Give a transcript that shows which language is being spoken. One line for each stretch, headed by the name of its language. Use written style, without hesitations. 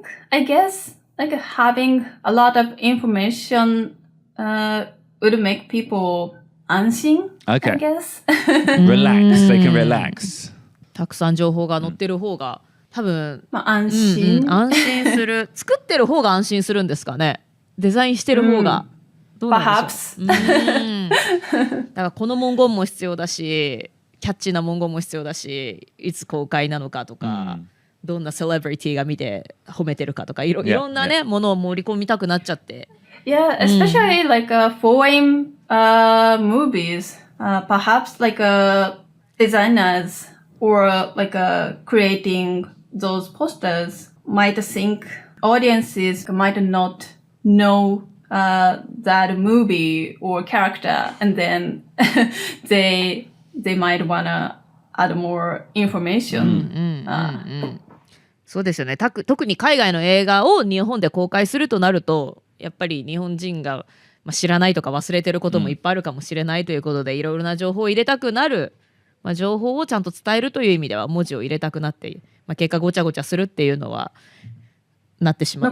English: I guess like having a lot of information would make people 安心 Okay. I guess. Relax. They can relax.
Japanese: たくさん情報が載ってる方が多分、安心、安心する。作ってる方が安心するんですかね。デザインしてる方が、どうなんでしょう。だからこの文言も必要だし、キャッチーな文言も必要だし、いつ公開なのかとか、どんなセレブリティが見て褒めてるかとか、いろんなね、ものを盛り込みたくなっちゃって。
English: Yeah, especially like foreign movies, perhaps like designers or like creating those posters might think audiences might not know that movie or character, and then they might wanna add more information.
Japanese: そうですよね。特に海外の映画を日本で公開するとなると、やっぱり日本人が知らないとか忘れてることもいっぱいあるかもしれないということで、いろいろな情報を入れたくなる、情報をちゃんと伝えるという意味では文字を入れたくなって、結果ごちゃごちゃするっていうのはなってしまう